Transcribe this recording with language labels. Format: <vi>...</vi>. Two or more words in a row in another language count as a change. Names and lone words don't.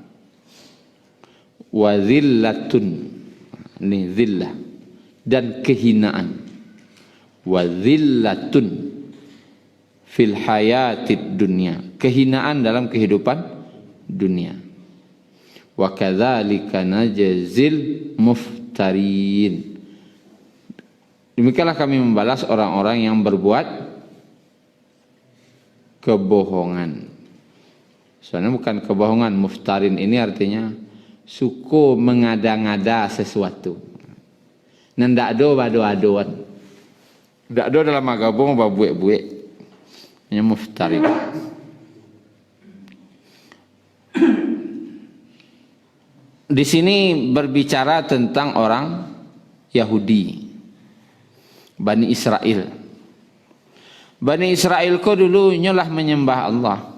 <ar>wa zillatun,</ar> <id>ini zillah, dan kehinaan,</id> <ar>wa zillatun fil hayatid dunya,</ar> <id>kehinaan dalam kehidupan dunia,</id> <ar>wa kadzalika najzil muftarin,</ar> <id>demikianlah kami membalas orang-orang yang berbuat kebohongan. Soalnya bukan kebohongan, muftarin ini artinya suku mengada-ngada sesuatu.</id> <min>Ndak do bado-adoan. Ndak do dalam agama babuek-buek. Hanya muftarin.</min> <id>Di sini berbicara tentang orang Yahudi, Bani Israel.</id> <min>Bani Israel ko dulu nyolah menyembah Allah.</min>